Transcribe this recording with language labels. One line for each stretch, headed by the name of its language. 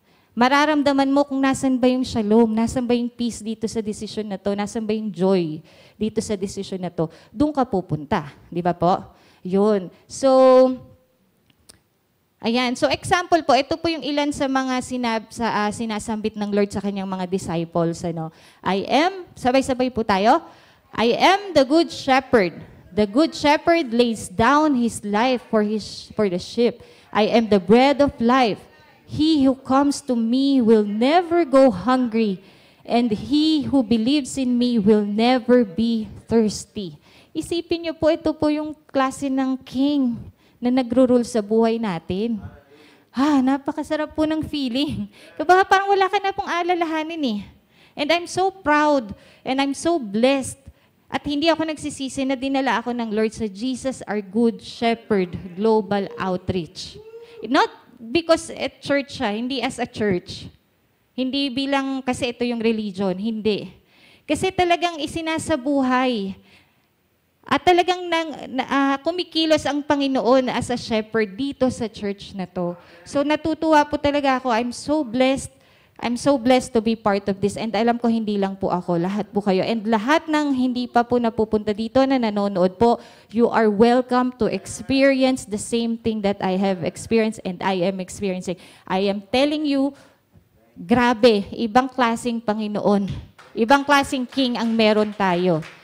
Filipino: Mararamdaman mo kung nasan ba yung shalom,
English: nasan ba yung peace
Filipino: dito sa desisyon na to, nasan ba yung joy dito sa desisyon na to, doon ka pupunta. Di ba po? Yun. So, ayan. So, example po, ito po yung ilan sa mga sinasambit ng Lord sa kanyang mga disciples. Ano? I am, sabay-sabay po tayo,
English: I am the good shepherd. The good shepherd lays down his life for the sheep. I am the bread of life. He who comes to me will never go hungry, and he who believes in me will never be thirsty.
Filipino: Isipin niyo po, ito po yung klase ng king na nagro-rule sa buhay natin. Napakasarap po ng feeling. Kapag parang wala ka na pong alalahanin eh.
English: And I'm so proud and I'm so blessed.
Filipino: At hindi ako nagsisisi na dinala ako ng Lord sa Jesus, our Good Shepherd Global Outreach.
English: Not because at church siya,
Filipino: hindi
English: as a church.
Filipino: Hindi bilang kasi ito yung religion, hindi. Kasi talagang isinasabuhay. At talagang kumikilos ang Panginoon
English: as a shepherd
Filipino: dito sa church na to. So natutuwa po talaga ako.
English: I'm so blessed to be part of this.
Filipino: And alam ko hindi lang po ako, lahat po kayo. And lahat ng hindi pa po napupunta dito na nanonood po,
English: you are welcome to experience the same thing that I have experienced and I am experiencing. I am telling you,
Filipino: grabe, ibang klaseng Panginoon. Ibang klaseng King ang meron tayo.